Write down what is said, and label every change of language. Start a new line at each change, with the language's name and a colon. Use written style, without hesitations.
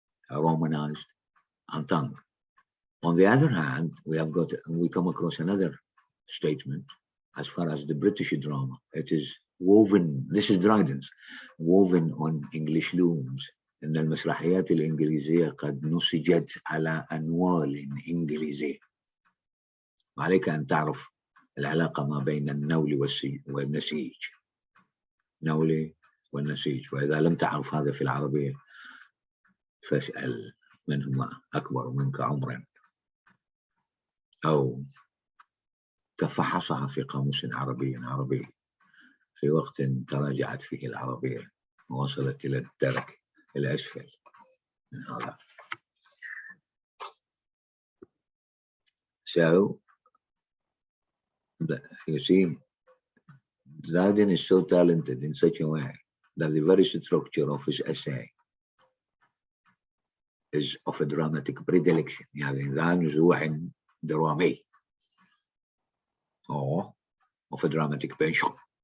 English: Romanized our tongue. On the other hand, we come across another statement as far as the British drama. It is woven, this is Dryden's, woven on English looms.
Arabic: إن المسرحيات الإنجليزية قد نسجت على أنوال إنجليزية. وعليك أن تعرف العلاقة ما بين النول والنسيج. نولي والنسيج. وإذا لم تعرف هذا في العربية فاسأل من هما أكبر منك عمرا أو تفحصها في قاموس عربي في وقت تراجعت فيه العربية ووصلت إلى الدرك الأسفل من هذا.
English: So, you see, Dryden is so talented in such a way that the very structure of his essay is of a dramatic predilection.
Arabic: يعني ذا نزوع درامي
English: or of a dramatic penchant.